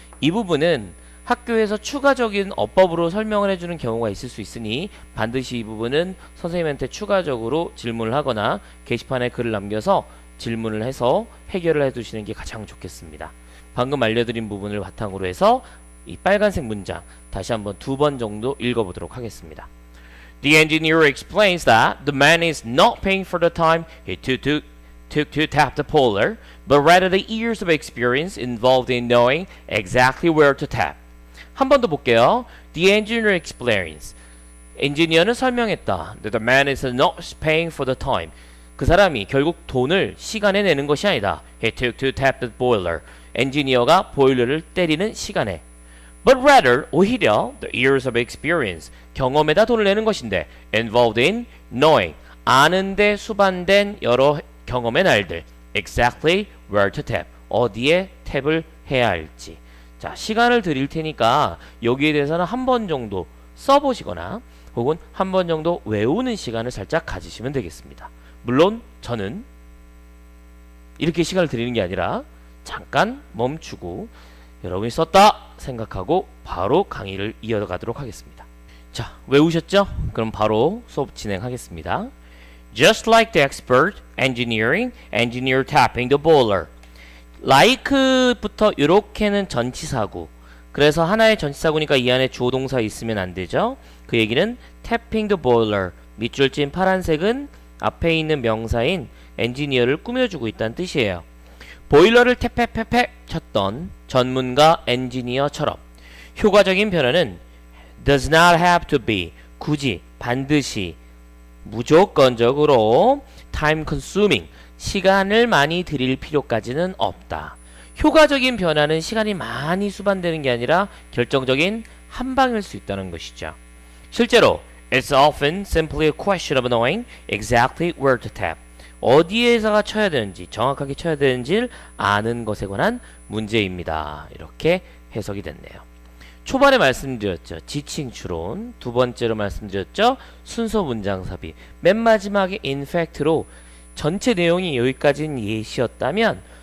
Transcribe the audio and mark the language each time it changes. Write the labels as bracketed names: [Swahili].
[Korean] 이 부분은 학교에서 추가적인 어법으로 설명을 해주는 경우가 있을 수 있으니 반드시 이 부분은 선생님한테 추가적으로 질문을 하거나 게시판에 글을 남겨서 질문을 해서 해결을 해두시는 게 가장 좋겠습니다. 방금 알려드린 부분을 바탕으로 해서 이 빨간색 문장 다시 한번 2번 정도 읽어보도록 하겠습니다. [English] The engineer explains that the man is not paying for the time he took to tap the boiler, but rather the years of experience involved in knowing exactly where to tap. [Korean] 한 번 더 볼게요. [English] The engineer explains. [Korean] 엔지니어는 설명했다. [English] That the man is not paying for the time. [Korean] 그 사람이 결국 돈을 시간에 내는 것이 아니다. [English] He took to tap the boiler. [Korean] 엔지니어가 보일러를 때리는 시간에. [English] But rather, [Korean] 오히려 [English] the years of experience. [Korean] 경험에다 돈을 내는 것인데 [English] involved in knowing. [Korean] 아는데 수반된 여러 경험의 날들. [English] Exactly where to tap. [Korean] 어디에 탭을 해야 할지. 자, 시간을 드릴 테니까 여기에 대해서는 한 번 정도 써보시거나 혹은 한 번 정도 외우는 시간을 살짝 가지시면 되겠습니다. 물론 저는 이렇게 시간을 드리는 게 아니라 잠깐 멈추고 여러분이 썼다 생각하고 바로 강의를 이어가도록 하겠습니다. 자, 외우셨죠? 그럼 바로 수업 진행하겠습니다. [English] Just like the expert engineer tapping the boiler. [Korean] like부터 이렇게는 전치사구. 그래서 하나의 전치사구니까 이 안에 주어동사 있으면 안 되죠. 그 얘기는 [English] tapping the boiler. [Korean] 밑줄 찐 파란색은 앞에 있는 명사인 엔지니어를 꾸며주고 있다는 뜻이에요. 보일러를 태페페페 쳤던 전문가 엔지니어처럼 효과적인 변화는 [English] does not have to be [Korean] 굳이 반드시 무조건적으로 [English] time consuming [Korean] 시간을 많이 들일 필요까지는 없다. 효과적인 변화는 시간이 많이 수반되는 게 아니라 결정적인 한 방일 수 있다는 것이죠. 실제로 [English] it's often simply a question of knowing exactly where to tap. [Korean] 어디에다가 쳐야 되는지 정확하게 쳐야 되는지를 아는 것에 관한 문제입니다. 이렇게 해석이 됐네요. 초반에 말씀드렸죠. 지칭 추론. 두 번째로 말씀드렸죠. 순서 문장 삽입. 맨 마지막에 in fact로 전체 내용이 여기까지는 예시였다면